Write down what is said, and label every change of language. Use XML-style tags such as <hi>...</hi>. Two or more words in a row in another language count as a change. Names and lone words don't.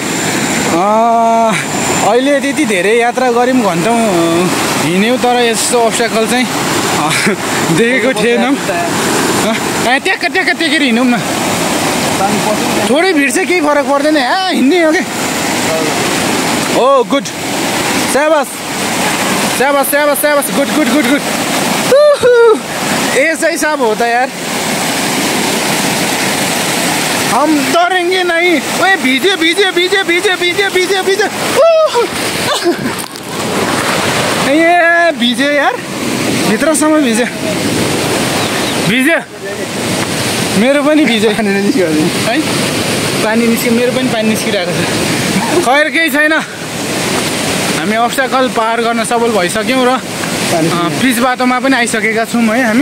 <ne>अहिले त्यति धेरै यात्रा गऱ्यौँ, घन्टौँ हिँड्यौँ, तर यस्तो अब्स्ट्याकल चाहिँ देखेको थिएनौँ। ट्याक्क टेकेर हिँडौँ न, थोरै भिड चाहिँ केही फरक पर्दैन, हिँड्ने हो कि। ओ गुड, स्याबास, गुड।</ne> <hi>ऐसा ही साहब होता है यार, हम डरेंगे नहीं। ओए भीजे ये भीजे यार,</hi> <ne>भित्रसम्म भिजे मेरो पनि भिजे है, पानी निस्क्यो, मेरो पनि पानी निस्किरहेको छ। खैर केही छैन, हामी अब्स्ट्याकल पार गर्न सफल भइसक्यौँ र पिच बाटोमा पनि आइसकेका छौँ है हामी।</ne>